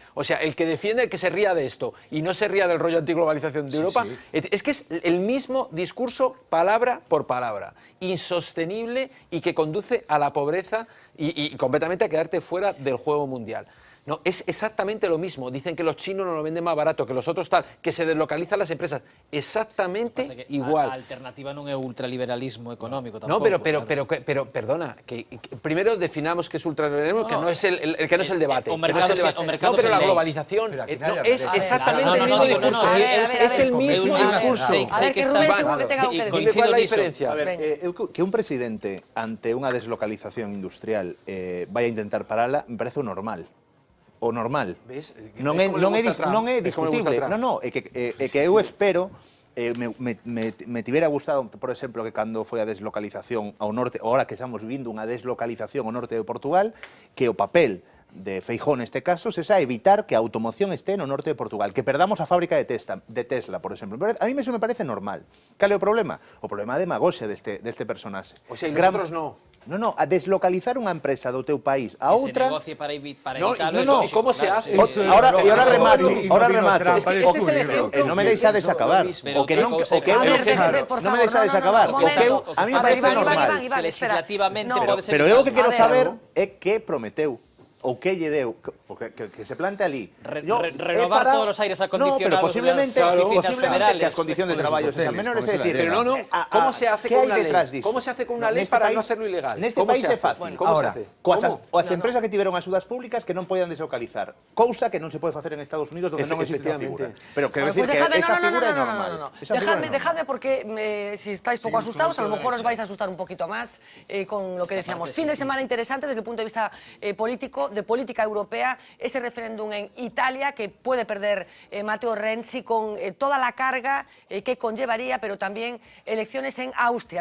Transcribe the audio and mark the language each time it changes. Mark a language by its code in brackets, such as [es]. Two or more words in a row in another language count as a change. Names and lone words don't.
[es] O sea, el que defiende que se ría de esto y no se ría del rollo antiglobalización de Europa, es que es el mismo discurso, palabra por palabra. Insostenible y que conduce a la pobreza y completamente a quedarte fuera del juego mundial. No, es exactamente lo mismo. Dicen que los chinos nos lo venden más barato, que los otros tal, que se deslocalizan las empresas. Exactamente igual. [gl] A alternativa non é o ultraliberalismo económico No, tampouco. [es] pero perdona, que primero definamos que es ultraliberalismo, que no es el debate. [gl] O mercado [es] No, pero la globalización es exactamente el mismo discurso. Es el mismo discurso. A ver, que Rubén seguro que tenga algo que decir. ¿Cuál es la diferencia? [gl] A ver, que un presidente ante unha deslocalización industrial [es] vaya a intentar [gl] parala, [es] me parece [gl] o normal. O normal. Non é discutible. É que eu espero, me tivera gustado, por exemplo, que cando foi a deslocalización ao norte, ahora que estamos vivindo unha deslocalización ao norte de Portugal, que o papel de Feijóo neste caso se xa evitar que a automoción este no norte de Portugal, que perdamos a fábrica de Tesla, por exemplo. [es] A mí eso me parece normal. [gl] Cal é o problema? O problema é a demagoxia deste personaxe. [es] O sea, e nosotros no. [gl] No, a deslocalizar unha empresa do teu país a outra... [es] Que se negocie para evitarlo. No, ¿cómo se hace? [gl] Ahora remate. [es] Este es el ejemplo. [gl] Non me deixades acabar. O que non me deixades acabar. [es] A mí me parece normal. [gl] Legislativamente pode ser... Pero eu o que quero saber é que prometeu ou que lle deu, que se plante ali. Renovar todos os aires acondicionados. No, pero posiblemente que as condicións de traballo sean menores, é dicir... [es] Pero no, ¿cómo se hace con una ley? ¿Cómo se hace con una ley para no hacerlo ilegal? [gl] Neste país é fácil. [es] ¿Cómo se hace? [gl] Coas empresas que tiveron axudas públicas que non podían deslocalizar, cousa que non se pode facer en Estados Unidos donde non existe a figura. Pero quero decir que esa figura é normal. [es] Dejadme porque si estáis poco asustados, a lo mejor os vais a asustar un poquito más con lo que decíamos. Fin de semana interesante desde el punto de vista político, de política europea, ese referéndum en Italia que puede perder Matteo Renzi con toda la carga que conllevaría, pero también elecciones en Austria.